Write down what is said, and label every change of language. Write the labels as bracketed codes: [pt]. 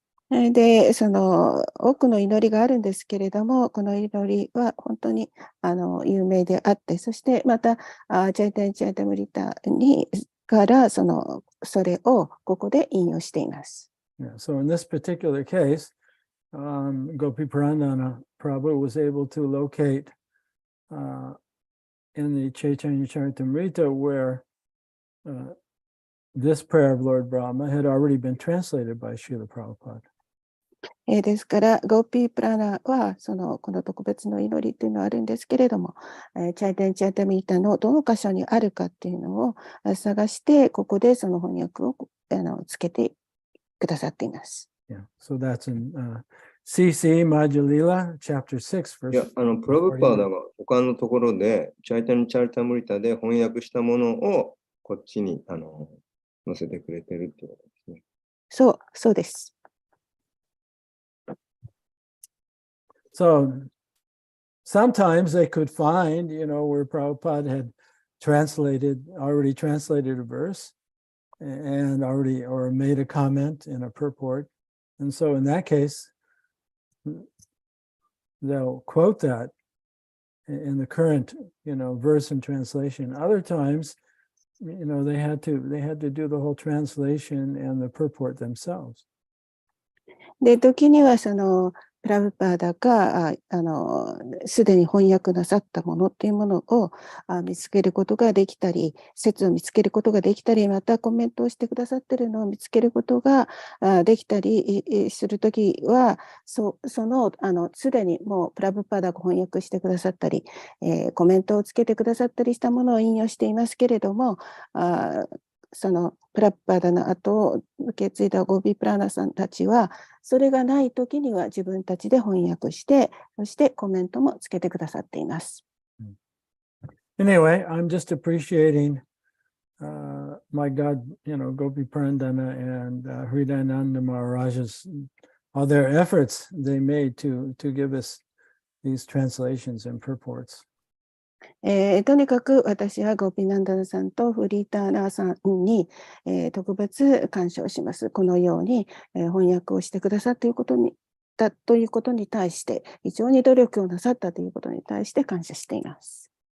[ja] で、多くの祈りがあるんですけれども、この祈りは本当に有名であって、そしてまた、チャイタニ・チャイタムリタからそれをここで引用しています。 [en] Yeah, so in this particular case, Gopi Purandana Prabhu was able to locate in the Chaitanya Charitamrita where this prayer of Lord Brahma had already been translated by Srila Prabhupada. [ja] ですから、ゴーピープラナは、この特別の祈りっていうのはあるんですけれども、チャイタン・チャイタミータのどの箇所にあるかっていうのを探して、ここでその翻訳をつけてくださっています。 [en] Yeah. So that's in CC Madhya chapter 6, [ja] いや、 [en] verse [ja] プラブパーダ [en] 49. [ja] が他のところで、チャイタニ・チャリタムリタで翻訳したものをこっちに載せてくれてるってことですね。そうです。 [en] So sometimes they could find, where Prabhupada had already translated a verse and or made a comment in a purport. And so in that case, they'll quote that in the current, verse and translation. Other times, they had to do the whole translation and the purport themselves. [ja] で、時にはプラブパーダがすでに翻訳なさったものっていうものを見つけることができたり、説を見つけることができたり、またコメントをしてくださっているのを見つけることができたりするときは、すでにもうプラブパーダが翻訳してくださったり、コメントをつけてくださったりしたものを引用していますけれども、そのプラブパーダの後を受け継いだゴビプラーナさんたちは、それがないときには自分たちで翻訳して、そしてコメントもつけてくださっています。 [en] Anyway, I'm just appreciating my God, Gopi Purandana and Hridayananda Maharajas, all their efforts they made to give us these translations and purports. [ja] とにかく私はゴピナンダナさんとフリーターナーさんに、特別感謝をします。このように、翻訳をしてくださったということに対して、非常に努力をなさったということに対して感謝しています。